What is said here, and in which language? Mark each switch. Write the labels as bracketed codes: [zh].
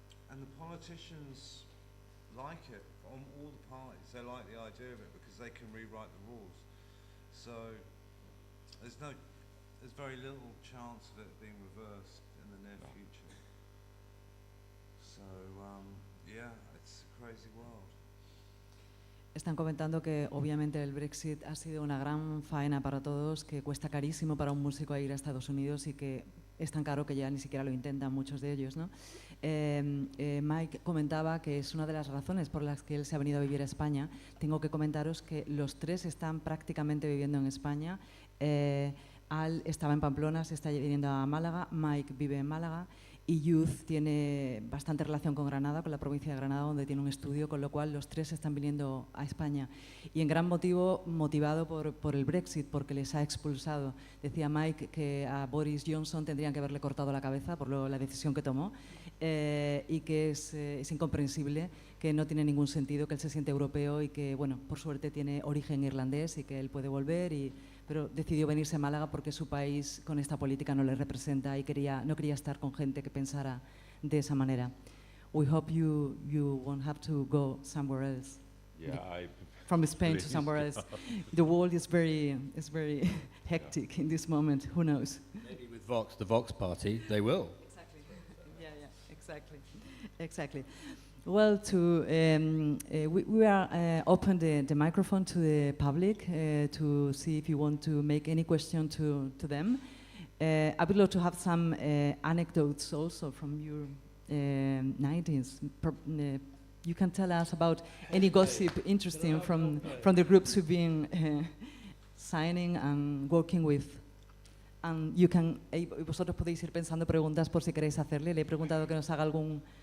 [en] And the politicians like it, on all the parties, they like the idea of it because they can rewrite the rules. So there's very little chance of it being reversed in the near future. So yeah, it's a crazy world. [es] Están comentando que obviamente el Brexit ha sido una gran faena para todos, que cuesta carísimo para un músico ir a Estados Unidos y que es tan caro que ya ni siquiera lo intentan muchos de ellos, ¿no? Mike comentaba que es una de las razones por las que él se ha venido a vivir a España. Tengo que comentaros que los tres están prácticamente viviendo en España. Al estaba en Pamplona, se está viniendo a Málaga, Mike vive en Málaga y Youth tiene bastante relación con Granada, con la provincia de Granada, donde tiene un estudio, con lo cual los tres están viniendo a España. Y en gran motivado por el Brexit, porque les ha expulsado. Decía Mike que a Boris Johnson tendrían que haberle cortado la cabeza por la decisión que tomó y que es incomprensible, que no tiene ningún sentido, que él se siente europeo y que, bueno, por suerte tiene origen irlandés y que él puede volver pero decidió venirse a Málaga porque su país con esta política no le representa y no quería estar con gente que pensara de esa manera. [en] We hope you won't have to go somewhere else. Yeah, From Spain to somewhere else. The world is very hectic in this moment. Who knows? Maybe with Vox, the Vox party, they will. Exactly. Yeah, exactly. Well, we are open the microphone to the public to see if you want to make any question to them. I would love to have some anecdotes also from your 90s. You can tell us about any gossip interesting from the groups you've been signing and working with. [es] And vosotros podéis ir pensando preguntas por si queréis hacerle. Le he preguntado que nos haga algún...